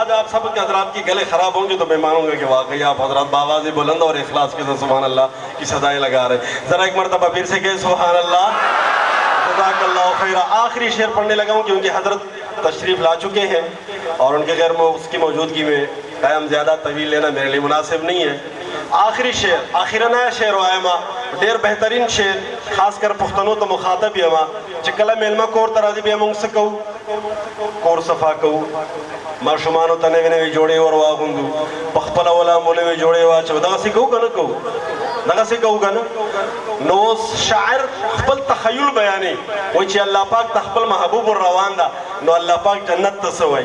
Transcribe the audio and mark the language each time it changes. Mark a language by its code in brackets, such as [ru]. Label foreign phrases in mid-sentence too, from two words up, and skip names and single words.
[ur] سب کے حضرات کی گلے خراب ہوں گے تو میں مانوں گا کہ واقعی آپ حضرات بآواز بلند اور اخلاص کے ساتھ [ar] سبحان اللہ [ur] کی صدائیں لگا رہے ہیں. ذرا ایک مرتبہ پھر سے کہ [ar] سبحان اللہ. جزاک اللہ خیر. [ur] آخری شعر پڑھنے لگا ہوں کیونکہ حضرت تشریف لا چکے ہیں اور ان کے غیر اس کی موجودگی میں قیام زیادہ طویل لینا میرے لیے مناسب نہیں ہے. آخری شعر آخرانہ شعر [ps] و ایما ډیر بہترین شعر خاص کر پښتنو ته مخاطب یم چې کله میلمه کور ته راځي بیا موږ څه کوو؟ کور صفا کوو، ماشومانو ته نوې نوې جوړې ور واغوندو، په خپله ولامو نوې جوړې واچوو. دغسې کوو که نه کوو؟ دغسې کوو که نه؟ نو اوس شاعر خپل تخیل بیانوي، وایي چې الله پاک ته خپل محبوب روان ده، نو الله پاک جنت ته څه وایي؟